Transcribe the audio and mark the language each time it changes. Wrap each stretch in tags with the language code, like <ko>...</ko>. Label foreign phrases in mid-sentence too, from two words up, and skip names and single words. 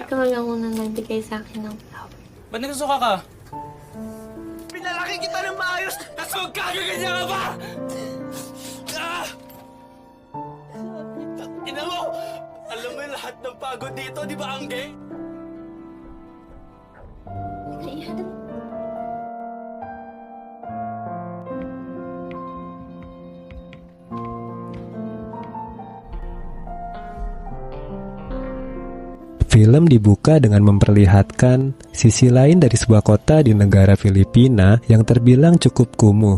<tl>Ikaw lang unang nagbigay sa akin ng flower. Ba't nagsusuka ka? Pinalaki kita ng maayos, tapos magkakaganyan ka ba? Ina mo! Alam mo yung lahat ng pagod dito, di ba, Angge?</tl> <id>Film dibuka dengan memperlihatkan sisi lain dari sebuah kota di negara Filipina yang terbilang cukup kumuh.</id>